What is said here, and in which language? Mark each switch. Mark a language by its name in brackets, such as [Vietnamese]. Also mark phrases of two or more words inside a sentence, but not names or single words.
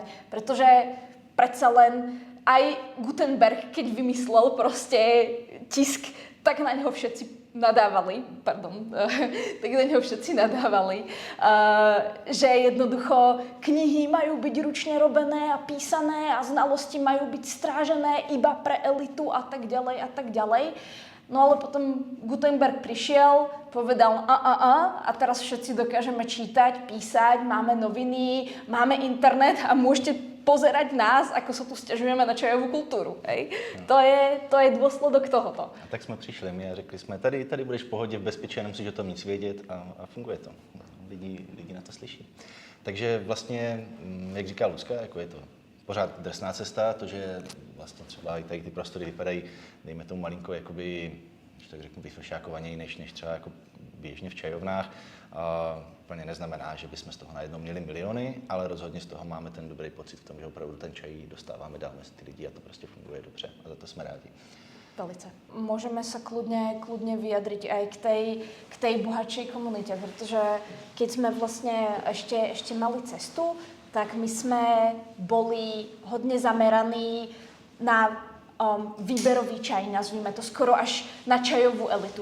[Slovak] Pretože predsa len aj Gutenberg, keď vymyslel proste tisk, tak na ňo všetci nadávali, že jednoducho knihy majú byť ručne robené a písané a znalosti majú byť strážené iba pre elitu a tak ďalej a tak ďalej. No ale potom Gutenberg prišiel, povedal a teraz všetci dokážeme čítať, písať, máme noviny, máme internet a môžete pozerať nás, ako sa tu [Czech] stěžujeme na čajovou kulturu. [Slovak] Hej? To je dôsledok tohoto. [Czech] A tak jsme přišli my a řekli jsme, tady budeš v pohodě, v bezpečí, nemusíš o tom nic vědět a funguje to. Lidi na to slyší. Takže vlastně, jak říká Lucka, jako je to pořád drsná cesta, to, že vlastně třeba i tady ty prostory vypadají, dejme tomu malinko, jakoby, že tak řeknu, vyfršákovaněji, než třeba jako běžně v čajovnách. Úplně neznamená, že bychom z toho najednou měli miliony, ale rozhodně z toho máme ten dobrý pocit v tom, že opravdu ten čaj dostáváme dál mezi ty lidi a to prostě funguje dobře a za to jsme rádi. Velice. [Slovak] Môžeme sa kľudne vyjadriť aj k tej bohatšej komunite, pretože keď sme vlastne ešte mali cestu, tak my sme boli hodne zameraní na výberový čaj, nazvime to skoro až na čajovú elitu.